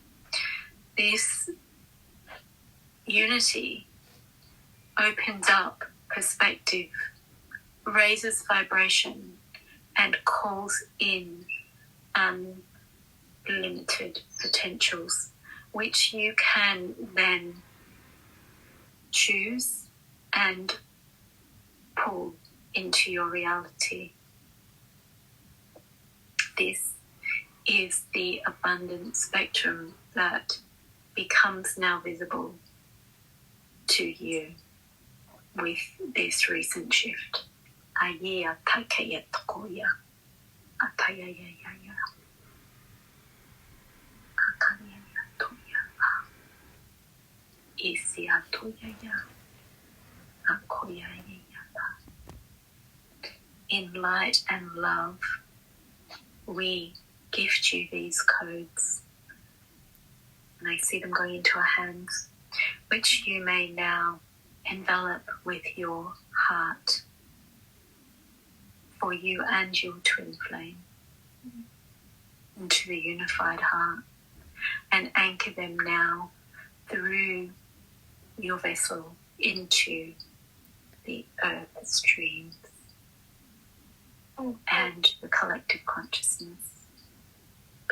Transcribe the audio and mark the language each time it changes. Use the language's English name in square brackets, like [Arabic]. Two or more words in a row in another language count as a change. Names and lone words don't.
[English] This unity opens up perspective, raises vibration, and calls in unlimited potentials, which you can then choose and pull into your reality. This is the abundant spectrum that becomes now visible to you with this recent shift. Aya takaya tokoya. Ataya ya ya ya. Akaya ya toya. Isia toya ya. Akoya ya ya. In light and love, we gift you these codes, and I see them going into our hands, which you may now envelop with your heart for you and your twin flame into the unified heart, and anchor them now through your vessel into the earth streams and the collective consciousness.